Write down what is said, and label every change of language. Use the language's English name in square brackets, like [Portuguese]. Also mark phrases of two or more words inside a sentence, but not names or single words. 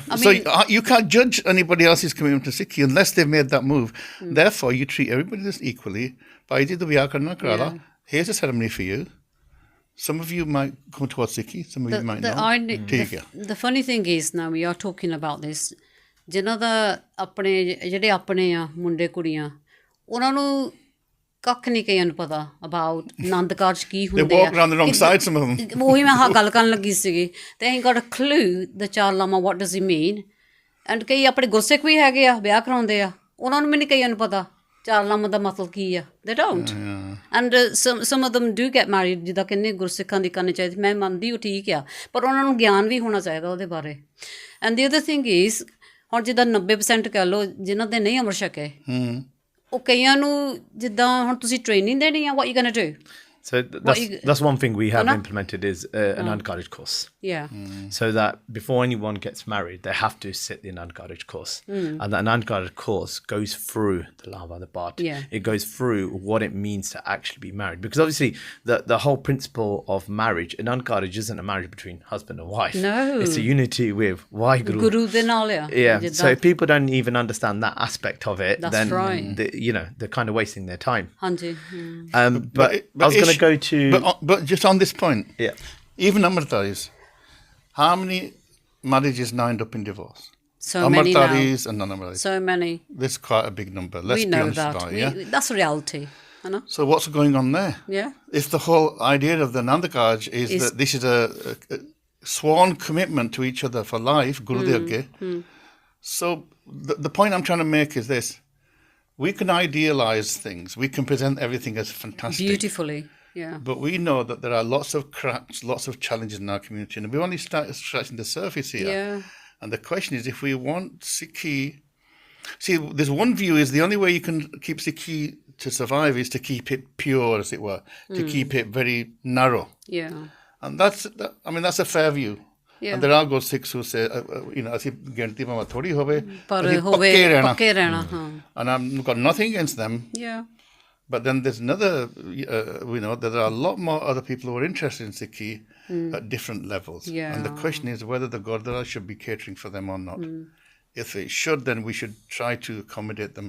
[English] So you can't judge anybody else's commitment to Sikhi unless they've made that move. Therefore, you treat everybody just equally. Here's a ceremony for you. Some of you might come towards Sikhi, some of you might not. The funny thing is, now we are talking about this, [Punjabi] ਜਿਨ੍ਹਾਂ ਦਾ ਆਪਣੇ ਜਿਹੜੇ ਆਪਣੇ ਆ ਮੁੰਡੇ ਕੁੜੀਆਂ, ਉਹਨਾਂ ਨੂੰ ਕੱਖ ਨਹੀਂ ਕਈਆਂ ਨੂੰ ਪਤਾ ਅਬਾਊਟ ਆਨੰਦ ਕਾਰਜ ਕੀ ਹੁੰਦੇ ਆ। ਉਹੀ ਮੈਂ ਗੱਲ ਕਰਨ ਲੱਗੀ ਸੀਗੀ, ਤੇ ਅਸੀਂ [English] got a clue the [Punjabi] ਚਾਰ ਲਾਮਾ [English] what does he mean. [Punjabi] ਐਂਡ ਕਈ ਆਪਣੇ ਗੁਰਸਿੱਖ ਵੀ ਹੈਗੇ ਆ, ਵਿਆਹ ਕਰਾਉਂਦੇ ਆ, ਉਹਨਾਂ ਨੂੰ ਵੀ ਨਹੀਂ ਕਈਆਂ ਨੂੰ ਪਤਾ ਚਾਰ ਲਾਮਾ ਦਾ ਮਤਲਬ ਕੀ ਆ। [English] They don't. And some of them do get married, [Punjabi] ਜਿੱਦਾਂ ਕਿੰਨੇ ਗੁਰਸਿੱਖਾਂ ਦੀ ਕਰਨੀ ਚਾਹੀਦੀ, ਮੈਂ ਮੰਨਦੀ ਉਹ ਠੀਕ ਆ, ਪਰ ਉਹਨਾਂ ਨੂੰ ਗਿਆਨ ਵੀ ਹੋਣਾ ਚਾਹੀਦਾ ਉਹਦੇ ਬਾਰੇ। [English] And the other thing is, [Punjabi] ਹੁਣ ਜਿੱਦਾਂ 90% ਕਹਿ ਲਓ ਜਿਨ੍ਹਾਂ ਦੇ ਨਹੀਂ ਅੰਮ੍ਰਿਤ ਛਕੇ, ਉਹ ਕਈਆਂ ਨੂੰ ਜਿੱਦਾਂ ਹੁਣ ਤੁਸੀਂ ਟ੍ਰੇਨਿੰਗ ਦੇਣੀ ਆ, [English] what you gonna do? So that's one thing we have implemented is an Anand Karaj course. So that before anyone gets married, they have to sit the Anand Karaj course. And the Anand Karaj course goes through the Lava, the Bhat. It goes through what it means to actually be married. Because obviously the whole principle of marriage, Anand Karaj isn't a marriage between husband and wife. No. It's a unity with Waheguru. [Punjabi] ਗੁਰੂ ਦੇ ਨਾਲ ਯਾ. [English] So if people don't even understand that aspect of it, then they're kind of wasting their time. Hanji. But I was going to go to... But just on this point, even Amritaris, how many marriages now end up in divorce? So many now. Amritaris and non-Amritaris. So many. There's quite a big number. Let's be honest about it. That's reality. [Punjabi] ਹੈ ਨਾ? [English] So what's going on there? Yeah. If the whole idea of the Nandakaj is that this is a sworn commitment to each other for life, [Punjabi] ਗੁਰੂ ਦੇ ਅੱਗੇ. [English] So the point I'm trying to make is this. We can idealize things. We can present everything as fantastic. Beautifully, yeah. But we know that there are lots of cracks, lots of challenges in our community. And we've only started scratching the surface here. Yeah. And the question is, if we want Sikhi... See, there's one view is the only way you can keep Sikhi to survive is to keep it pure, as it were, to keep it very narrow. Yeah. And that's a fair view. Yeah. And there are good Sikhs who say, [Punjabi] ਅਸੀਂ ਗਿਣਤੀ ਭਾਵੇਂ ਥੋੜੀ ਹੋਵੇ, ਪਰ ਅਸੀਂ ਹੋਵੇ ਪੱਕੇ ਰਹਿਣਾ. ਹਾਂ. [English] And I've got nothing against them. Yeah. But then there's another, we know that there are a lot more other people who are interested in Sikhi at different levels. Yeah. And the question is whether the Gurdwara should be catering for them or not. If it should, then we should try to accommodate them.